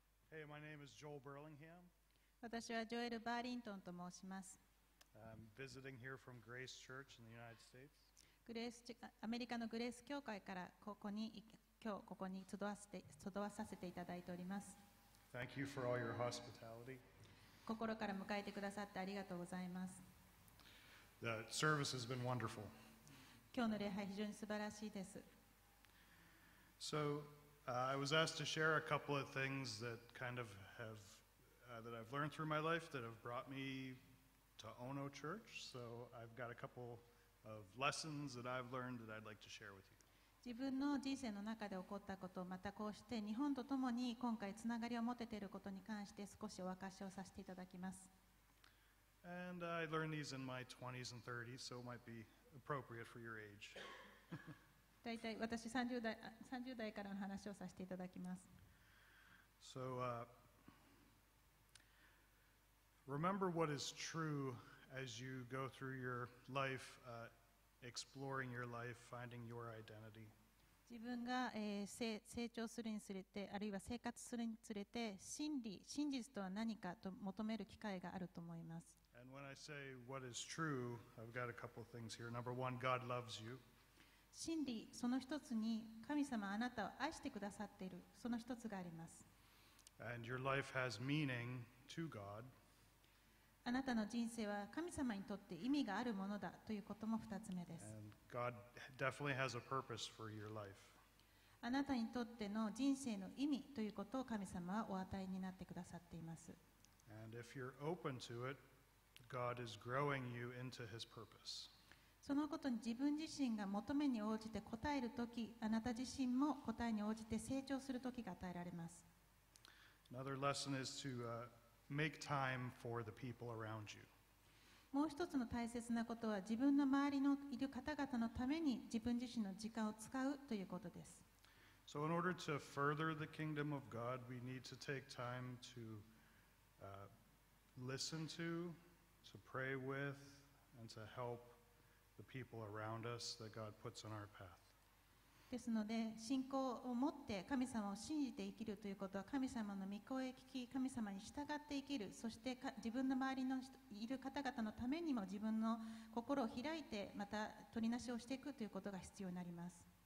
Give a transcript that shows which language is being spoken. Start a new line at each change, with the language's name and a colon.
English: Hey, my name is Joel Burlingham.
Japanese: 私はジョエル・バーリントンと申します。
English: I'm visiting here from Grace Church in the United States.
Japanese: アメリカのグレース教会から今日ここに集わさせていただいております。
English: Thank you for all your hospitality.
Japanese: 心から迎えてくださってありがとうございます。
English: The service has been wonderful.
Japanese: 今日の礼拝非常に素晴らしいです。
English: So I was asked to share a couple of things that kind of have that I've learned through my life that have brought me to Ono Church. So I've got a couple of lessons that I've learned that I'd like to share with you.
Japanese: 自分の人生の中で起こったこと、またこうして日本とともに今回つながりを持てていることに関して少しお明かしをさせていただきます。
English: And I learned these in my 20s and 30s, so it might be appropriate for your age.
Japanese: だいたい私30代からの話をさせていただきます。
English: So remember what is true as you go through your life, exploring your life, finding your identity.
Japanese: 自分が、成長するにつれて、あるいは生活するにつれて、真実とは何かと求める機会があると思います。
English: And when I say what is true, I've got a couple of things here. Number one, God loves you.
Japanese: 真理、その一つに、神様あなたを愛してくださっている、その一つがあります。
English: And your life has meaning to God.
Japanese: あなたの人生は神様にとって意味があるものだということも二つ目です。
English: And God definitely has a purpose for your life.
Japanese: あなたにとっての人生の意味ということを神様はお与えになってくださっています。
English: And if you're open to it, God is growing you into His purpose.
Japanese: そのことに自分自身が求めに応じて答えるとき、あなた自身も答えに応じて成長するときが与えられます。
English: Another lesson is to make time for the people around you.
Japanese: もう一つの大切なことは、自分の周りのいる方々のために自分自身の時間を使うということです。
English: So in order to further the kingdom of God, we need to take time to listen to pray with, and to help the people around us that God puts in our path.
Japanese: ですので、信仰を持って神様を信じて生きるということは、神様の御声を聞き、神様に従って生きる、そして自分の周りのいる方々のためにも自分の心を開いて、また取りなしをしていくということが必要になります。